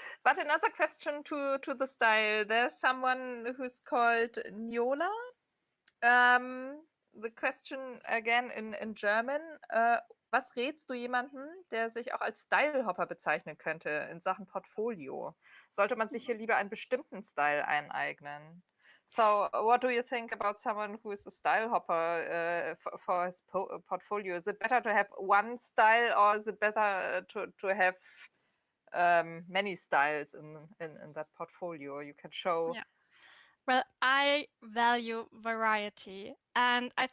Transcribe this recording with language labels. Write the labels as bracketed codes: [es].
[en] But another question to the style. There's someone who's called Niola. The question again in German. [de] Was rätst du jemanden, der sich auch als Stylehopper bezeichnen könnte in Sachen Portfolio? Sollte man sich hier lieber einen bestimmten Style eineignen? [en] So, what do you think about someone who is a style hopper for his portfolio? Is it better to have one style, or is it better to have many styles in that portfolio you can show? Yeah. Well, I value variety, and I